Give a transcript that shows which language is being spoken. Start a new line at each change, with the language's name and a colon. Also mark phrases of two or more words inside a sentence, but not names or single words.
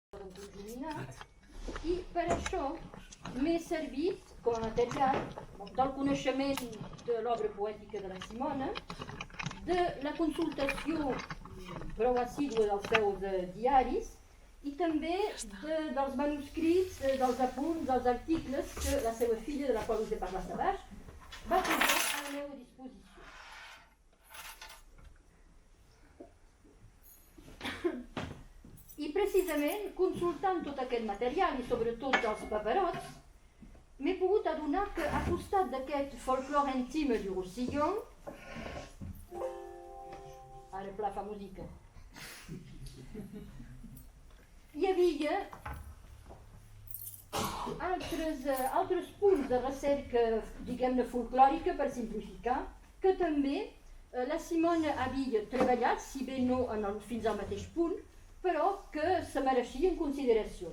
Catalan: conjuminat, i per això m'he servit com a material del coneixement de l'obra poètica de la Simona, de la consultació prou assídua dels seus diaris i també dels manuscrits, dels apunts, dels articles que la seva filla, de la qual us he parlat abans, va posar a la meva disposició. I precisament, consultant tot aquest material i sobretot els paperots, m'he pogut adonar que a costat d'aquest folklore intime du Roussillon, ara pla fa música, hi havia altres punts de recerca, diguem-ne, folclòrica, per simplificar, que també la Simona havia treballat, si bé no fins al mateix punt, però que se mereixien consideracions.